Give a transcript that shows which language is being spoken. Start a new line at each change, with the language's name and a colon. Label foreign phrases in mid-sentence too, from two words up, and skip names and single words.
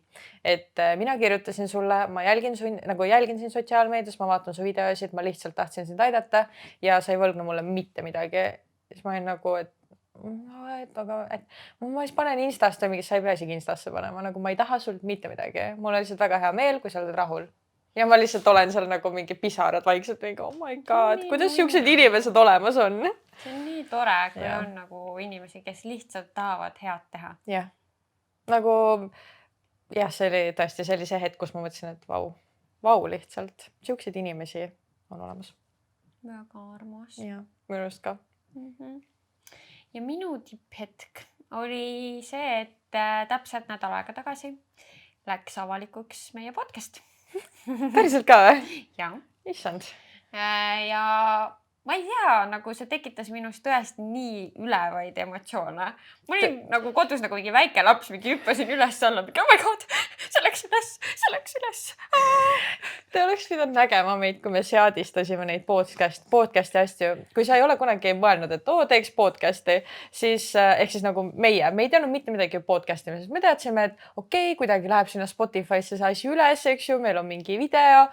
Estonian: Et mina kirjutasin sulle, ma jälgin siin sotsiaalmeedias, ma vaatan su videosid, ma lihtsalt tahtsin sind aidata ja sa ei võlgne mulle mitte midagi. Siis ma olin nagu, et ma siis panen Instasse mingi, sa ei pea isegi Instasse panema, nagu ma ei taha sult mitte midagi. Mul on lihtsalt väga hea meel, kui sa oled rahul. Ja ma lihtsalt olen seal nagu mingi pisarad vaikselt mingi,
English: oh my god,
Estonian: kuidas siuksed inimesed olemas on? See on nii tore, kui on nagu inimesi, kes lihtsalt tahavad head teha. Jah, nagu see oli tõesti sellise hetk, kus ma mõtlesin, et vau lihtsalt. Siukseid inimesi on olemas. Väga armas. Ja, minu arust ka. Ja minu tipphetk oli see, et täpselt nädal aega tagasi läks avalikuks meie podcast. Päriselt ka või? Ja. Issand. Ja ma ei tea, nagu see tekitas minust tõesti nii ülevaid emotsioone. Ma olin nagu kodus nagu mingi väike laps, mingi hüppasin üles alla, mingi
English: oh my god,
Estonian: see läks üles. Te oleks pidanud nägema meid, kui me seadistasime neid podcasti asju. Kui sa ei ole kunagi mõelnud, et teeks podcasti, siis ehk siis nagu meie ei teadnud mitte midagi podcastimises. Me teadsime, et okei, kuidagi läheb sinna Spotify'sse see asi üles, eks ju, meil on mingi video.